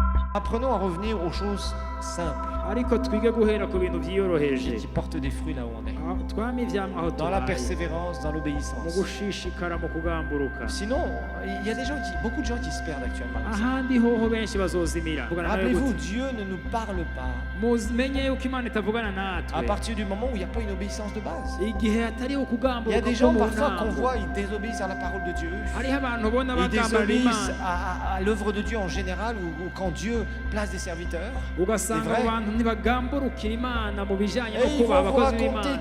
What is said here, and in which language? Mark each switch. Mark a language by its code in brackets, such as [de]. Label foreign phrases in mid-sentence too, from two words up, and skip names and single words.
[fr] Apprenons à revenir aux choses simples [rn] ariko twige guhera ku bintu byiyoroheje [fr] qui portent des fruits là où on est. [rn] twame ivyamwa aho [fr] Dans la [rn] tubaye [fr] persévérance, dans [rn] mu [fr] l'obéissance. [rn] gushishikara mu kugamburuka [fr] Sinon, il y a beaucoup de gens qui se perdent actuellement. [rn] ahandi hoho benshi bazozimira [fr] Rappelez-vous, Dieu ne nous parle pas [rn] mumenye yuko imana itavugana [fr] à [rn] natwe [fr] partir du moment où il n'y a pas une obéissance de base. [rn] igihe hatariho [fr] Il y a [rn] kugamburuka [fr] des [rn] ko [fr] gens [rn] mu [fr] parfois qu'on [rn] ntango [fr] voit, ils désobéissent à la parole de Dieu. [rn] hariho abantu ubona [fr] Ils [rn] bagambarira [fr] désobéissent [rn] imana [fr] à l'œuvre de Dieu en général ou quand Dieu place des serviteurs. [rn] ugasanga [fr] C'est vrai. [rn] abantu ntibagamburukira imana mu bijanye no [fr] Et ils [rn] kubaha [fr] vont vous [rn] abakozi [fr] raconter [rn] b'imana